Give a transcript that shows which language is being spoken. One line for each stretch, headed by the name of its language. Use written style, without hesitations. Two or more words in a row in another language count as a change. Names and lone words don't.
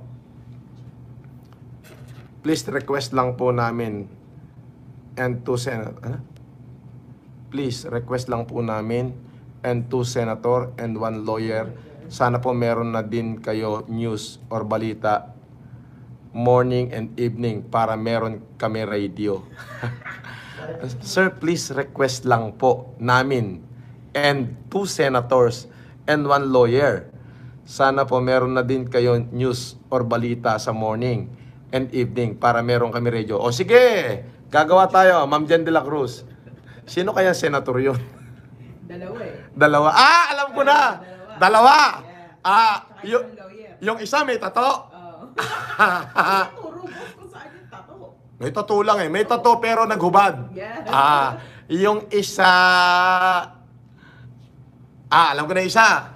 English: Please request
Filipino: lang po namin
English: and two senator. Please request
Filipino: lang po namin
English: and 2 senator and 1 lawyer.
Filipino: Sana po meron na din kayo
English: news or
Filipino: balita
English: morning and evening
Filipino: para meron kami radio.
English: Sir, please request
Filipino: lang po namin
English: and 2 senators and 1 lawyer.
Filipino: Sana po meron na din kayo
English: news or
Filipino: balita sa
English: morning and evening
Filipino: para meron kami radio. O sige, gagawa tayo, Ma'am Jen de la Cruz. Sino kaya senator yun? Dalawa eh. Dalawa. Ah, alam ko na. Dalawa. Ah, Tsaka yung lawyer. yung isa may tato. Oo. Ah. Turo boss kung saan yung tato. May tato lang eh. May tato pero naghubad. Yeah. Yung isa... alam ko na isa.